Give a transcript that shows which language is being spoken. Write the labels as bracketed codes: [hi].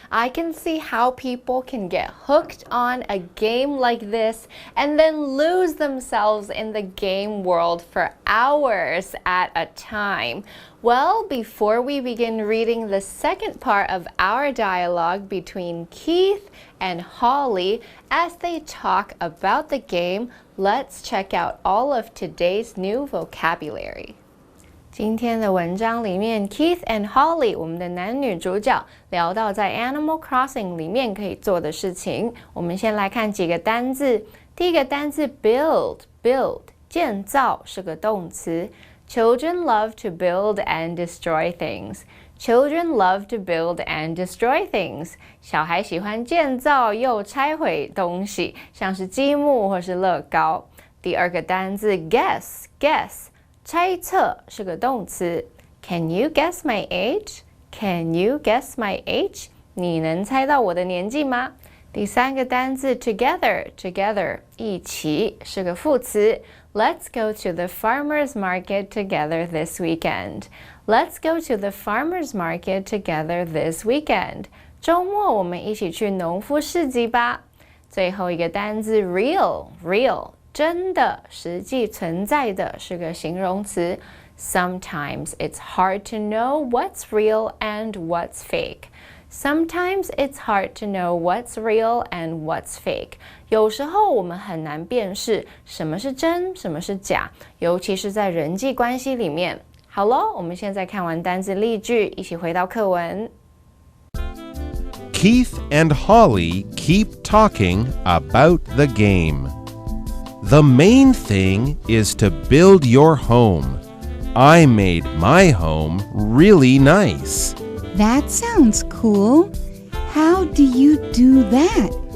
[en] I can see how people can get hooked on a game like this and then lose themselves in the game world for hours at a time. Well, before we begin reading the second part of our dialogue between Keith and Holly as they talk about the game, let's check out all of today's new vocabulary. [zh] 今天的文章里面 Keith and Holly 我们的男女主角聊到在 Animal Crossing 里面可以做的事情。我们先来看几个单字。第一个单字 build 建造是个动词。 [en] Children love to build and destroy things. Children love to build and destroy things. [zh] 小孩喜欢建造又拆毁东西，像是积木或是乐高。第二个单字 guess 猜测是个动词。 [en] Can you guess my age? Can you guess my age? [zh] 你能猜到我的年纪吗？第三个单字 together 一起是个副词。 [en] Let's go to the farmer's market together this weekend. Let's go to the farmer's market together this weekend. [zh] 周末我们一起去农夫市集吧。最后一个单字 real真的，实际存在的是个形容词。 [en] Sometimes it's hard to know what's real and what's fake. Sometimes it's hard to know what's real and what's fake. [zh] 有时候我们很难辨识什么是真，什么是假，尤其是在人际关系里面。好咯，我们现在看完单字例句，一起回到课文。 [en] Keith and Holly keep talking about the game.The main thing is to build your home. I made my home really nice. That sounds cool. How do you do that?